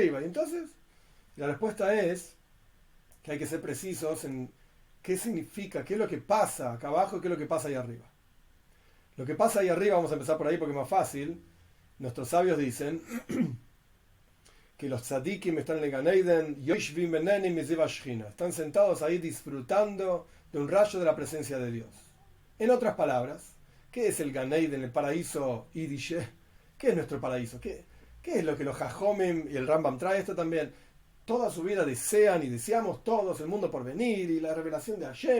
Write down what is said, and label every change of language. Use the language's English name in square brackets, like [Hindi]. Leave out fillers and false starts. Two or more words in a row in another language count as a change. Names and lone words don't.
[Spanish] Y entonces la respuesta es que hay que ser precisos en qué significa, qué es lo que pasa acá abajo y qué es lo que pasa ahí arriba. Lo que pasa ahí arriba, vamos a empezar por ahí porque es más fácil. Nuestros sabios dicen que los tzadikim están en el Gan Eden, [Hebrew] יושבים ונהנים מזיו השכינה, [Spanish] están sentados ahí disfrutando de un rayo de la presencia de Dios. En otras palabras, ¿qué es el Gan Eden, el paraíso Yidishe? ¿Qué es nuestro paraíso? ¿Qué es lo que los Jajomim y el Rambam trae? Esto también. Toda su vida desean y deseamos todos el mundo por venir y la revelación de Hashem.